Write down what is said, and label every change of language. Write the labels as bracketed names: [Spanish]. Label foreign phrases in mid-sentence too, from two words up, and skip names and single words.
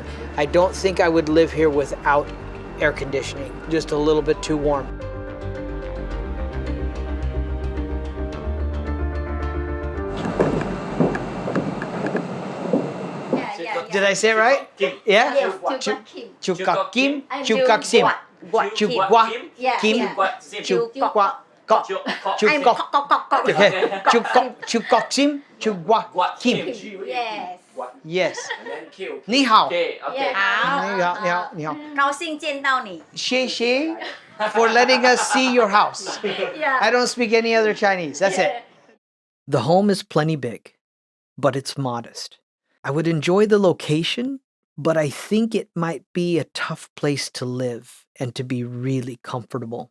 [English] I don't think I would live here without air conditioning, just a little bit too warm. Did I say it right? Yeah? Chukak Kim, Chukak Sim. Chukwa Kim, Chukwa Kok, Chukok Sim, Chukwa Kim. Yes. Yes. [Chinese] 你好. 好，你好。高兴见到你。 [English] 谢谢 for letting us see your house. I don't speak any other Chinese. That's it. The home is plenty big, but it's modest. I would enjoy the location, but I think it might be a tough place to live and to be really comfortable.